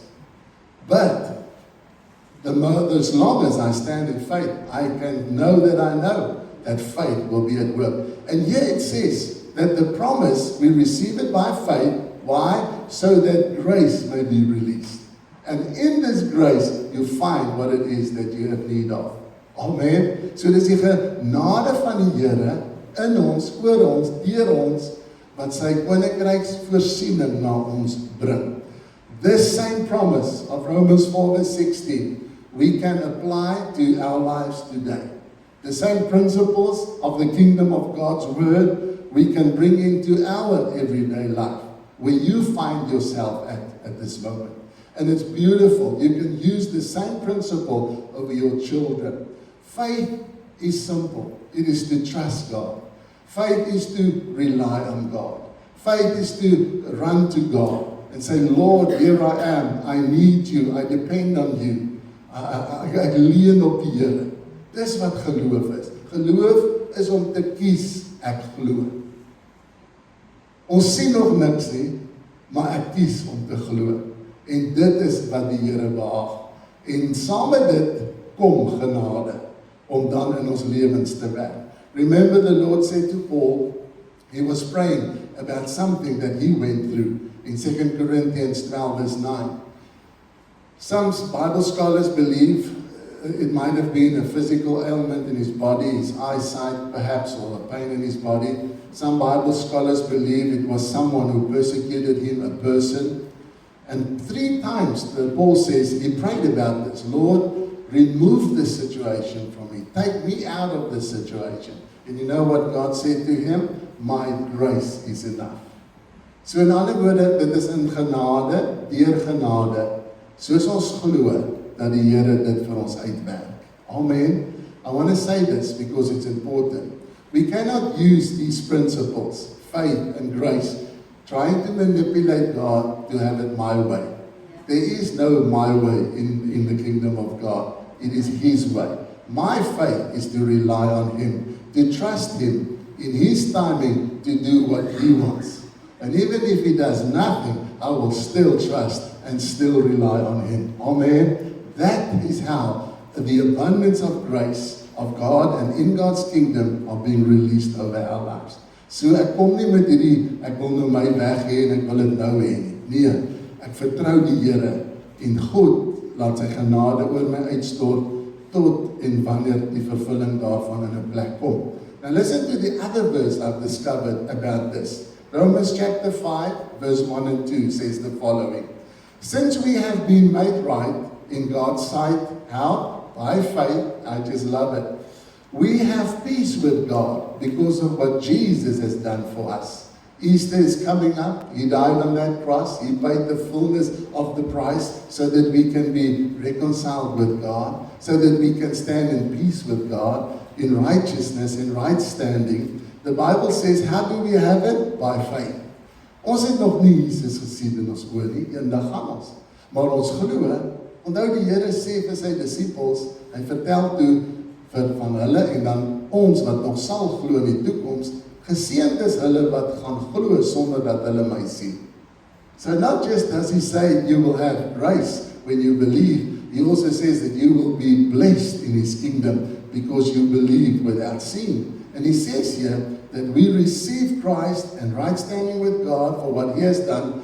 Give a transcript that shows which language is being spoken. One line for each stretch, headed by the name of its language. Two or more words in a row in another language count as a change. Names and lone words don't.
English: But as long as I stand in faith, I can know that faith will be at work. And here it says that the promise, we receive it by faith. Why? So that grace may be released. And in this grace, you find what it is that you have need of. Amen.
Afrikaans: So dis die genade van die Here in ons, oor ons, deur ons, wat sy koninkryks voorsiening na ons bring.
English: This same promise of Romans 4 verse 16, we can apply to our lives today. The same principles of the kingdom of God's word, we can bring into our everyday life, where you find yourself at this moment. And it's beautiful. You can use the same principle over your children. Faith is simple. It is to trust God. Faith is to rely on God. Faith is to run to God and say, Lord, here I am. I need you. I depend on you.
Afrikaans: Ek leun op die Here. Dis wat geloof is. Geloof is om te kies, ek glo. Ons sien nog niks nie, maar ek kies om te glo. En dit is wat die Here behaag. En saam met dit kom genade om dan in ons lewens te werk.
English: Remember the Lord said to Paul, he was praying about something that he went through in 2 Corinthians 12 verse 9. Some Bible scholars believe It might have been a physical ailment in his body, his eyesight perhaps, or a pain in his body. Some Bible scholars believe it was someone who persecuted him, a person. And 3 times, Paul says, he prayed about this. Lord, remove this situation from me. Take me out of this situation. And you know what God said to him? My grace is enough.
Afrikaans: So in ander woorde, dit is in genade, deur genade, soos ons glo, dat die Here dit vir ons uitwerk.
English: Amen. I want to say this because it's important. We cannot use these principles, faith and grace, trying to manipulate God to have it my way. There is no my way in the kingdom of God. It is His way. My faith is to rely on Him, to trust Him in His timing to do what He wants. And even if He does nothing, I will still trust and still rely on Him. Amen. That is how the abundance of grace of God and in God's kingdom are being released over our lives.
Afrikaans: So ek kom nie met hierdie, ek wil nou my weg hê en ek wil dit nou hê nie. Nee, ek vertrou die Here en God laat sy genade oor my uitstort tot en wanneer die vervulling daarvan in 'n plek kom.
English: Now listen to the other verse I've discovered about this. Romans chapter 5 verse 1 and 2 says the following. Since we have been made right in God's sight, how? By faith, I just love it. We have peace with God because of what Jesus has done for us. Easter is coming up. He died on that cross. He paid the fullness of the price so that we can be reconciled with God, so that we can stand in peace with God, in righteousness, in right standing. The Bible says, how do we have it? By faith.
Afrikaans: Ons het nog nie Jesus gesien in ons oor nie, eendag gaan ons. Maar ons glo, onthou die Here sê vir sy disippels, hy vertel toe van hulle en dan ons wat nog sal glo in die toekoms, geseënd is hulle wat gaan glo sonder dat hulle my sien.
English: So not just does he say you will have grace when you believe, he also says that you will be blessed in his kingdom because you believe without seeing. And he says here that we receive Christ and right standing with God for what he has done.